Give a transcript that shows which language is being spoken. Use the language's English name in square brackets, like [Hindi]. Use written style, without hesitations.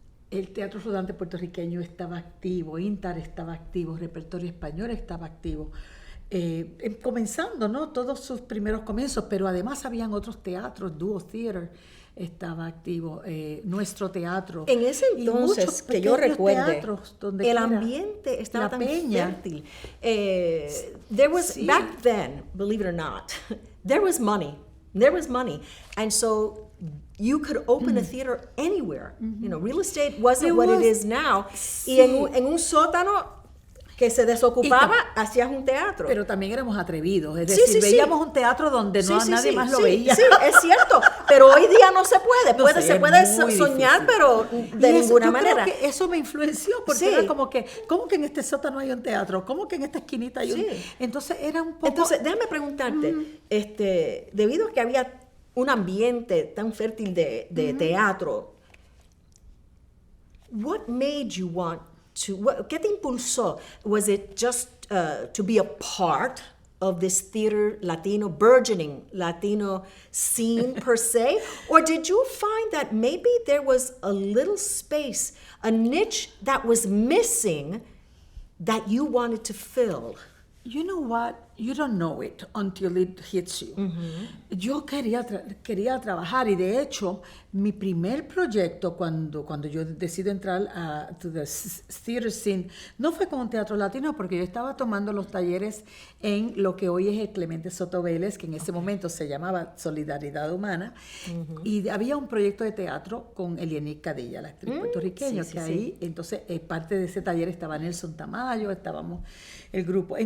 [Spanish] El Teatro Rodante puertorriqueño estaba activo, Intar estaba activo, Repertorio Español estaba activo. Comenzando, ¿no? Todos sus primeros comienzos, pero además habían otros teatros, Duo Theater estaba activo, nuestro teatro. En ese entonces, que yo recuerde, el ambiente estaba tan fértil. [English] There was, back then, believe it or not, there was money. And so you could open a theater anywhere. Real estate wasn't what it is now. [Spanish] Sí. Y en un sótano que se desocupaba, hacías un teatro. Pero también éramos atrevidos, es decir, veíamos un teatro donde nadie más lo veía. Sí, es cierto, pero hoy día no se puede. Se puede soñar, difícil. Pero de ninguna manera. Creo que eso me influenció, porque era como que en este sótano hay un teatro, como que en esta esquinita hay un... Entonces era un poco... Entonces, déjame preguntarte, debido a que había un ambiente tan fértil de teatro, [English] what made you want [Spanish] ¿qué te impulsó? [English] Was it just to be a part of this theater burgeoning Latino scene per se? Or did you find that maybe there was a little space, a niche that was missing that you wanted to fill? You know what? You don't know it until it hits you. [Spanish] Yo quería trabajar, y de hecho, mi primer proyecto cuando yo decido entrar [English] to the theater scene, [Spanish] no fue con Teatro Latino, porque yo estaba tomando los talleres en lo que hoy es el Clemente Soto Vélez, que en ese momento se llamaba Solidaridad Humana, y había un proyecto de teatro con Elianí Cadilla, la actriz puertorriqueña, ahí, entonces, parte de ese taller estaba Nelson Tamayo, estábamos el grupo.